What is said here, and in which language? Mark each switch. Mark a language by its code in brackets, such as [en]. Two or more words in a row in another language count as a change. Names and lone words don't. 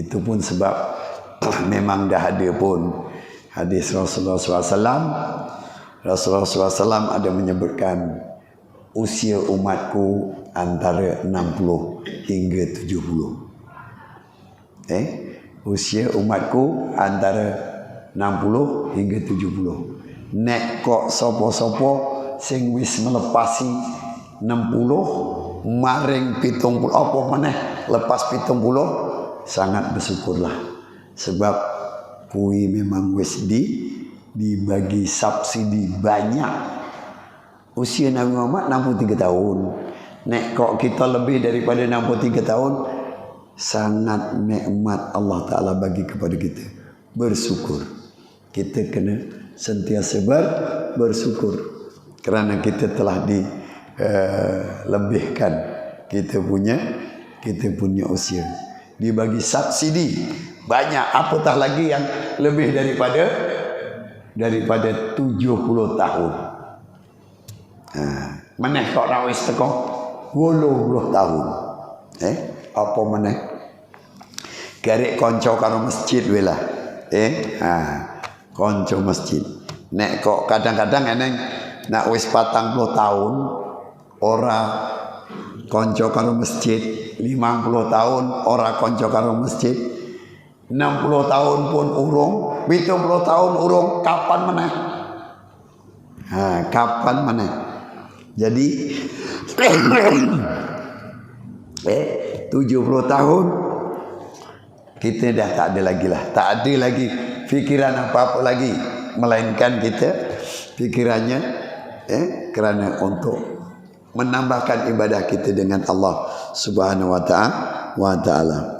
[ms] Itu pun sebab memang dah ada pun hadis Rasulullah SAW. Rasulullah SAW ada menyebutkan usia umatku antara 60 hingga 70. Usia umatku antara 60 hingga 70. [jv] Nek kok sopo-sopo sing wis melepasi 60 maring 70 apa maneh lepas 70, [ms] sangat bersyukurlah. Sebab kui memang wis dibagi subsidi banyak. Usia Nabi Muhammad 63 tahun. [jv] Nek kok [ms] kita lebih daripada 63 tahun, sangat nikmat Allah Ta'ala bagi kepada kita. Bersyukur. Kita kena sentiasa bersyukur. Kerana kita telah dilebihkan kita punya usia. Dibagi subsidi banyak, apatah lagi yang lebih daripada 70 tahun. [jv] Meneh kok rawis teko 80 tahun. Apa meneh? Garek konco karo masjid wela. Konco masjid. Nek kok kadang-kadang eneng nak wis 40 tahun ora konco karo masjid, 50 tahun ora konco karo masjid, 60 tahun pun urung, 70 tahun urung, kapan meneh? Kapan meneh? [ms] Jadi 70 tahun kita dah tak ada lagi fikiran apa-apa lagi, melainkan kita fikirannya kerana untuk menambahkan ibadah kita dengan Allah Subhanahu wa Ta'ala.